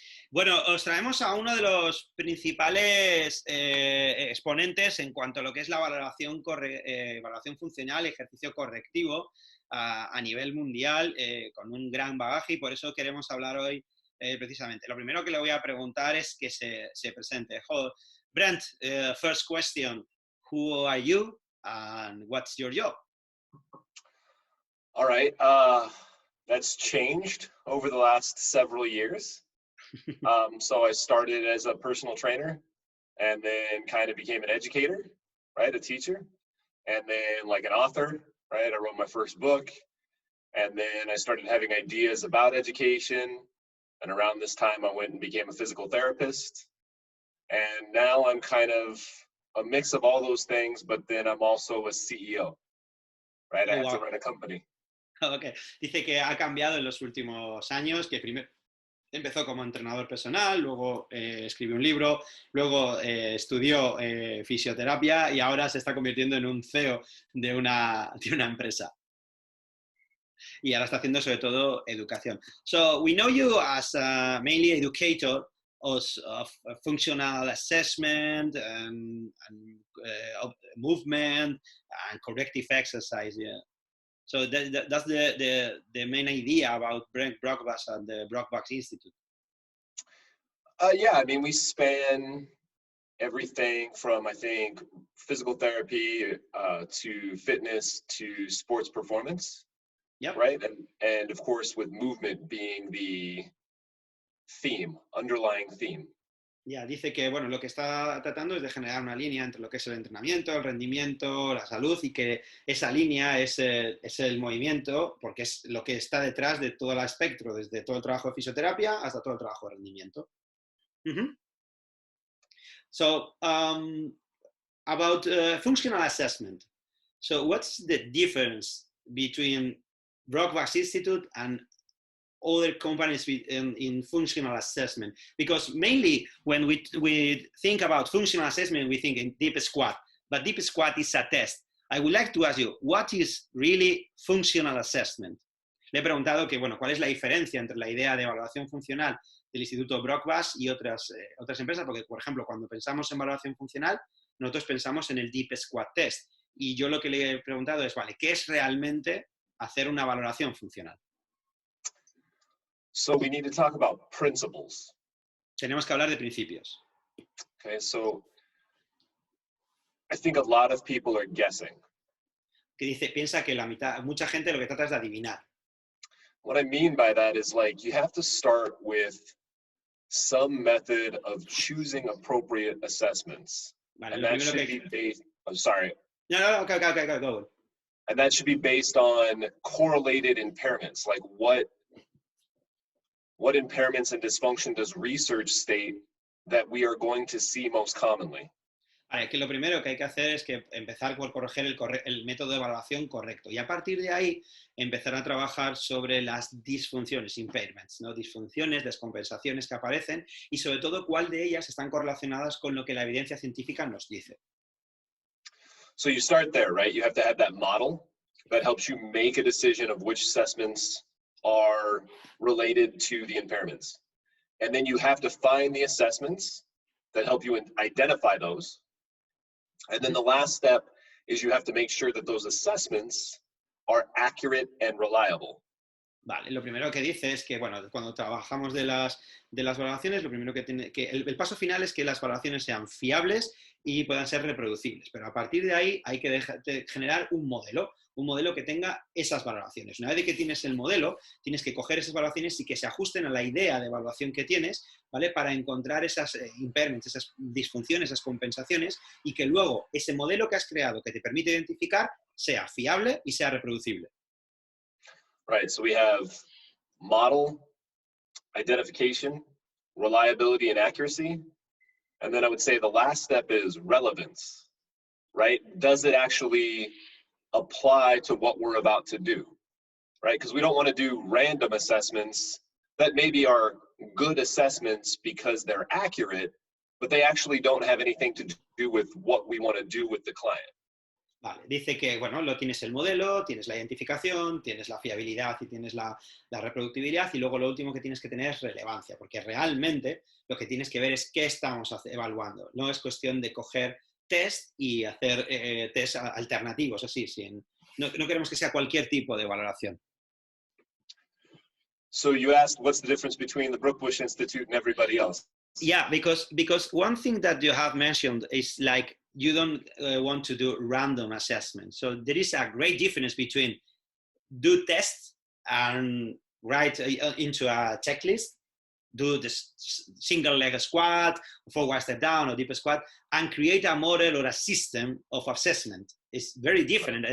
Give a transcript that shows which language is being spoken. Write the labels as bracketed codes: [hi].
[es] Bueno, os traemos a uno de los principales exponentes en cuanto a lo que es la valoración funcional, ejercicio correctivo a nivel mundial, con un gran bagaje, y por eso queremos hablar hoy precisamente. Lo primero que le voy a preguntar es que se presente. [en] Brent, first question, who are you and what's your job? All right, that's changed over the last several years. So I started as a personal trainer and then kind of became an educator, right? A teacher, and then like an author, right? I wrote my first book, and then I started having ideas about education. And around this time, I went and became a physical therapist. And now I'm kind of a mix of all those things, but then I'm also a CEO, right? I have to run a company. Okay. [es] Dice que ha cambiado en los últimos años, que primero empezó como entrenador personal, luego escribió un libro, luego estudió fisioterapia y ahora se está convirtiendo en un CEO de una empresa. Y ahora está haciendo sobre todo educación. [en] So we know you as mainly educator of functional assessment and movement and corrective exercise. Yeah. So that's the main idea about Brookbush and the Brookbush Institute. Yeah, I mean, we span everything from, I think, physical therapy to fitness to sports performance. Yep. Right? And of course, with movement being the theme, underlying theme. [es] Ya, dice que bueno, lo que está tratando es de generar una línea entre lo que es el entrenamiento, el rendimiento, la salud, y que esa línea es el movimiento, porque es lo que está detrás de todo el espectro, desde todo el trabajo de fisioterapia hasta todo el trabajo de rendimiento. Mm-hmm. [en] So, about functional assessment. So, what's the difference between Brookbush Institute and other companies in functional assessment? Because mainly when we think about functional assessment, we think in deep squat, but deep squat is a test. I would like to ask you, what is really functional assessment? [es] Le he preguntado que, bueno, ¿cuál es la diferencia entre la idea de evaluación funcional del Instituto Brookbush y otras empresas? Porque, por ejemplo, cuando pensamos en valoración funcional, nosotros pensamos en el deep squat test. Y yo lo que le he preguntado es, vale, ¿qué es realmente hacer una valoración funcional? [en] So we need to talk about principles. [es] Tenemos que hablar de principios. [en] Okay, so I think a lot of people are guessing. [es] Que dice, piensa que mucha gente lo que trata es de adivinar. [en] What I mean by that is, like, you have to start with some method of choosing appropriate assessments. [es] Vale, [en] and that should be based, I'm sorry. No, okay, go. And that should be based on correlated impairments, like what impairments and dysfunction does research state that we are going to see most commonly? [es] Vale, que lo primero que hay que hacer es que empezar por corregir el método de evaluación correcto, y a partir de ahí empezar a trabajar sobre las disfunciones, impairments, ¿no? Disfunciones, descompensaciones que aparecen, y sobre todo cuál de ellas están correlacionadas con lo que la evidencia científica nos dice. [en] So you start there, right? You have to have that model that helps you make a decision of which assessments are related to the impairments. And then you have to find the assessments that help you identify those. And then the last step is you have to make sure that those assessments are accurate and reliable. [es] Vale, lo primero que dice es que, bueno, cuando trabajamos de las valoraciones, lo primero el paso final es que las valoraciones sean fiables y puedan ser reproducibles, pero a partir de ahí hay que generar un modelo que tenga esas valoraciones. Una vez que tienes el modelo, tienes que coger esas valoraciones y que se ajusten a la idea de evaluación que tienes, ¿vale? Para encontrar esas impairments, esas disfunciones, esas compensaciones, y que luego ese modelo que has creado que te permite identificar sea fiable y sea reproducible. [en] Right, so we have model, identification, reliability, and accuracy. And then I would say the last step is relevance, right? Does it actually apply to what we're about to do, right? Because we don't want to do random assessments that maybe are good assessments because they're accurate, but they actually don't have anything to do with what we want to do with the client. [es] Vale, dice que, bueno, lo tienes el modelo, tienes la identificación, tienes la fiabilidad y tienes la reproductibilidad y luego lo último que tienes que tener es relevancia, porque realmente lo que tienes que ver es qué estamos evaluando. No es cuestión de coger test y hacer test alternativos, así, no queremos que sea cualquier tipo de valoración. [en] So you asked what's the difference between the Brookbush Institute and everybody else? Yeah, because one thing that you have mentioned is like you don't want to do random assessment. So there is a great difference between do tests and write into a checklist, do the single leg squat, forward step down or deep squat, and create a model or a system of assessment. It's very different.